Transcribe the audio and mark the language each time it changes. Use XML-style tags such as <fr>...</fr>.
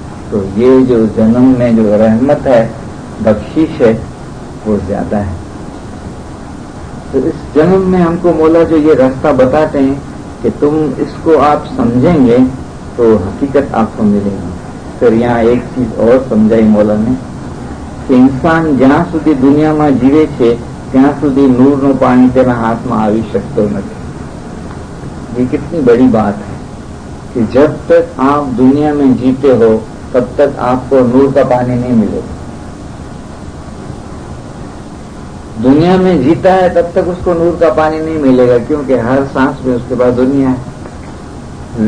<hi>तो ये जो जन्म में जो रहमत है, बख्शिश है, वो ज्यादा है। तो इस जन्म में हमको मौला जो ये रास्ता बताते हैं कि तुम इसको आप समझेंगे तो हकीकत आपको मिलेगी। फिर यहाँ एक चीज और समझाई मौला ने कि इंसान</hi> <gu>જ્યાં સુધી દુનિયામાં જીવે છે ત્યાં સુધી નૂરનું પાણી તેના હાથમાં આવી શકતો નથી।</gu> <hi>ये कितनी बड़ी बात है कि जब तक आप दुनिया में जीते हो तब तक आपको नूर का पानी नहीं मिलेगा। दुनिया में जीता है तब तक उसको नूर का पानी नहीं मिलेगा, क्योंकि हर सांस में उसके पास दुनिया है।</hi>